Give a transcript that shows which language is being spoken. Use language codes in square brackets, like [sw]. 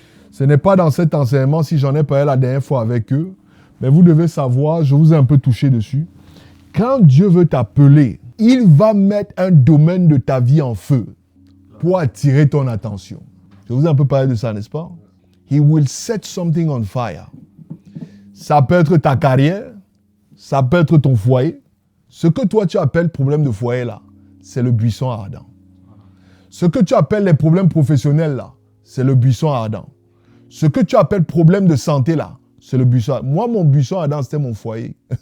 [fr] Ce n'est pas dans cet enseignement, si j'en ai parlé la dernière fois avec eux, mais vous devez savoir, je vous ai un peu touché dessus. Quand Dieu veut t'appeler, il va mettre un domaine de ta vie en feu pour attirer ton attention. Je vous ai un peu parlé de ça, n'est-ce pas? [en] He will set something on fire. [fr] Ça peut être ta carrière, ça peut être ton foyer. Ce que toi tu appelles problème de foyer là, c'est le buisson ardent. Ce que tu appelles les problèmes professionnels là, c'est le buisson ardent. Ce que tu appelles problème de santé là, c'est le buisson ardent. Moi, mon buisson ardent, c'était mon foyer.